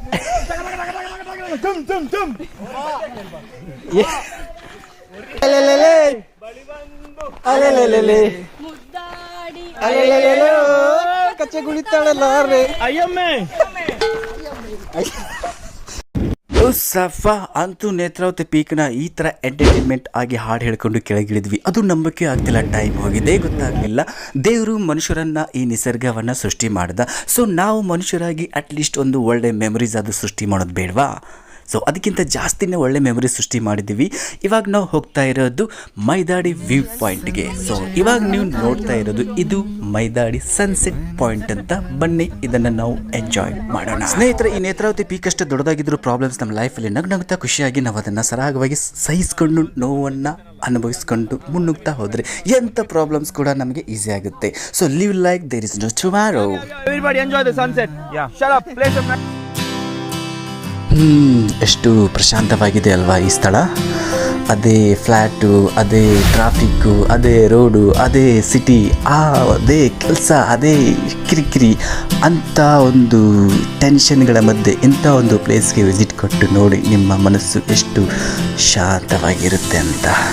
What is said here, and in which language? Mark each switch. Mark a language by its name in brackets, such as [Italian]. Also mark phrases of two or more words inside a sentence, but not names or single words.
[Kannada] ಮುದ್ದಾಡಿ ಕಚ್ಚೆ ಕುಳಿತಾಳಲ್ಲ ಅಯ್ಯಮ್ಮೆ ಸಫಾ ಅಂತೂ ನೇತ್ರಾವತಿ ಪೀಕ್ನ ಈ ಥರ ಎಂಟರ್ಟೈನ್ಮೆಂಟ್ ಆಗಿ ಹಾಡು ಹೇಳ್ಕೊಂಡು ಕೆಳಗಿಳಿದ್ವಿ. ಅದು ನಂಬಕ್ಕೆ ಆಗ್ತಿಲ್ಲ, ಟೈಮ್ ಹೋಗಿದೆ ಗೊತ್ತಾಗಲಿಲ್ಲ. ದೇವರು ಮನುಷ್ಯರನ್ನು ಈ ನಿಸರ್ಗವನ್ನು ಸೃಷ್ಟಿ ಮಾಡ್ದ. ಸೊ ನಾವು ಮನುಷ್ಯರಾಗಿ ಅಟ್ಲೀಸ್ಟ್ ಒಂದು ಒಳ್ಳೆ ಮೆಮೊರೀಸ್ ಅದು ಸೃಷ್ಟಿ ಮಾಡೋದು ಬೇಡವಾ? ಸೊ ಅದಕ್ಕಿಂತ ಜಾಸ್ತಿನೇ ಒಳ್ಳೆ ಮೆಮೊರಿ ಸೃಷ್ಟಿ ಮಾಡಿದ್ದೀವಿ. ಇವಾಗ ನಾವು ಹೋಗ್ತಾ ಇರೋದು ಮೈದಾಡಿ [English] view pointge. [Kannada] ಸೊ ಇವಾಗ ನೀವು ನೋಡ್ತಾ ಇರೋದು ಇದು ಮೈದಾಡಿ [English] sunset point [Kannada] ಅಂತ. ಬನ್ನಿ ಇದನ್ನು ನಾವು ಎಂಜಾಯ್ ಮಾಡೋಣ. ಸ್ನೇಹಿತರೆ, ಈ ನೇತ್ರಾವತಿ ಪೀಕ್ ಅಷ್ಟು ದೊಡ್ಡದಾಗಿದ್ರು ಪ್ರಾಬ್ಲಮ್ಸ್ ನಮ್ಮ ಲೈಫಲ್ಲಿ ನಗ್ನಗ್ತಾ ಖುಷಿಯಾಗಿ ನಾವು ಅದನ್ನು ಸರಾಗವಾಗಿ ಸಹಿಸ್ಕೊಂಡು ನೋವನ್ನು ಅನುಭವಿಸ್ಕೊಂಡು ಮುನ್ನುಗ್ತಾ ಹೋದರೆ ಎಂಥ ಪ್ರಾಬ್ಲಮ್ಸ್ ಕೂಡ ನಮಗೆ ಈಸಿ ಆಗುತ್ತೆ. [English] so live like there is no tomorrow. Everybody enjoy the sunset. Yeah. Shut up. Play some. [Kannada] ಎಷ್ಟು ಪ್ರಶಾಂತವಾಗಿದೆ ಅಲ್ವಾ ಈ ಸ್ಥಳ. ಅದೇ ಫ್ಲ್ಯಾಟು, ಅದೇ ಟ್ರಾಫಿಕ್ಕು, ಅದೇ ರೋಡು, ಅದೇ ಸಿಟಿ, ಅದೇ ಕೆಲಸ, ಅದೇ ಕಿರಿಕಿರಿ ಅಂಥ ಒಂದು ಟೆನ್ಷನ್ಗಳ ಮಧ್ಯೆ ಇಂಥ ಒಂದು ಪ್ಲೇಸ್ಗೆ ವಿಸಿಟ್ ಕೊಟ್ಟು ನೋಡಿ ನಿಮ್ಮ ಮನಸ್ಸು ಎಷ್ಟು ಶಾಂತವಾಗಿರುತ್ತೆ ಅಂತ.